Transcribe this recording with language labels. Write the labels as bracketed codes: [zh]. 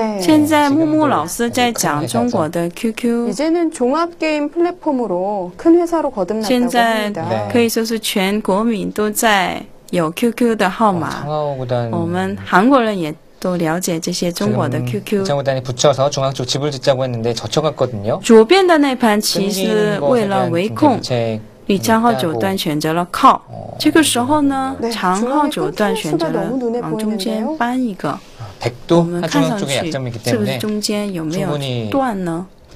[zh] 现在木木老师在讲中国的 QQ. [ko] 이제는 종합 게임 플랫폼으로 큰 회사로 거듭났다고 합니다. [zh] 现在可以说是全国民都在有 QQ 的号码。我们韩国人也都了解这些中国的 QQ. [ko] 이창호단이 붙여서 중앙 쪽 집을 짓자고 했는데 젖혀갔거든요. [zh] 左边的那盘棋是为了围控。李昌镐九段选择了靠，这个时候呢，长镐九段选择了往中间搬一个。我们看上去是不是中间有没有断呢？